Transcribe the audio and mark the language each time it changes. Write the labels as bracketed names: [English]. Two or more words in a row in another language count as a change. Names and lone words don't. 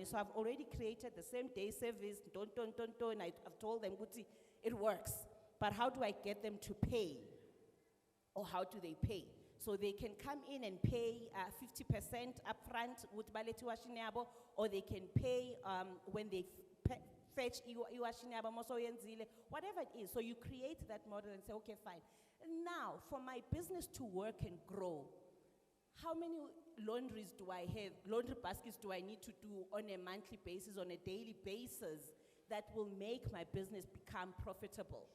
[English] So I've already created the same day service, and I've told them, "Guti, it works. But how do I get them to pay? Or how do they pay? So they can come in and pay 50% upfront with baleti washinyabo, or they can pay when they fetch iwashinyabo moso yenzile, whatever it is. So you create that model and say, okay, fine. Now, for my business to work and grow, how many laundries do I have, laundry baskets do I need to do on a monthly basis, on a daily basis, that will make my business become profitable?